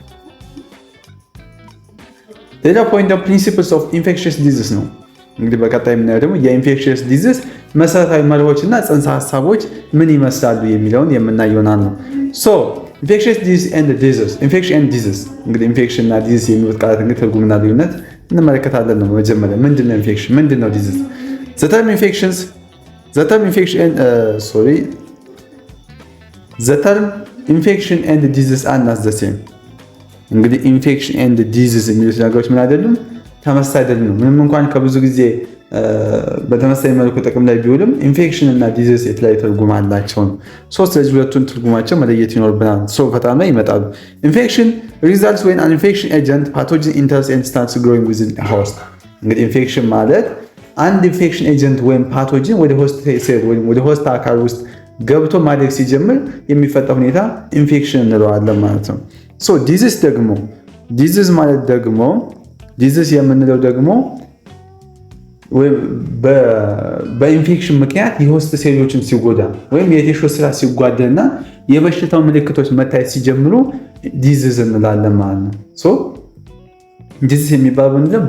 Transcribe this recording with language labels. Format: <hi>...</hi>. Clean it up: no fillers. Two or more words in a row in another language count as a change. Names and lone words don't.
<am>ሌላ ፖይንት ደግሞ</am> <en>principles of infectious disease</en> <am>ነው። እንግዲህ በቀጣይ የምናየው ደግሞ የኢንፌክሽየስ ዲዚዝ መሰረታዊ መርሆች እና ጽንሰ ሀሳቦች ምን ይመስላሉ የሚለውን የምናይ ይሆናል ነው።</am> <en>infectious disease and disease። infection and disease</en> <am>እንግዲህ ኢንፌክሽን እና ዲዚዝ የሚሉት ቃላት እንግዲህ ትርጉምና ልዩነት እንመለከታለን ነው። መጀመሪያ ምንድነው ኢንፌክሽን? ምንድነው ዲዚዝ?</am> <en>The term infection and disease are not the same። እንግዲህ infection and disease</en> <am>የሚሉት ነገሮች ምን አይደሉም? ተመሳሳይ አይደሉም። ምንም እንኳን ከብዙ ጊዜ በተመሳሳይ መልኩ ጥቅም ላይ ቢውልም ኢንፌክሽን እና ዲዚዝ የተለያየ ትርጉም አላቸው ነው። ስለዚህ ሁለቱን ትርጉማቸው መለየት ይኖርብናል። ፈጣን ላይ ይመጣሉ። ኢንፌክሽን</am> <en>results when an infection agent pathogen enters and starts growing within a host።</en> <am>እንግዲህ ኢንፌክሽን ማለት አንድ</am> <en>infection agent</en> <am>ወይም ፓቶጂን ወደ</am> <en>host cell</en> <am>ወይም ወደ ሆስት አካል ውስጥ ገብቶ ማደግ ሲጀምር የሚፈጠር ሁኔታ ኢንፌክሽን እንለዋለን ማለት ነው። ዲዚዝ ደግሞ ዲዚዝ የምንለው ደግሞ በኢንፌክሽን ምክንያት የሆስት ሴሎችን ሲጎዳ ወይም የቲሹ ስራ ሲጓደልና የበሽታው ምልክቶች መታየት ሲጀምሩ ዲዚዝ እንላለን ማለት ነው። ዲዚዝ የሚባለው ምንድነው?</am>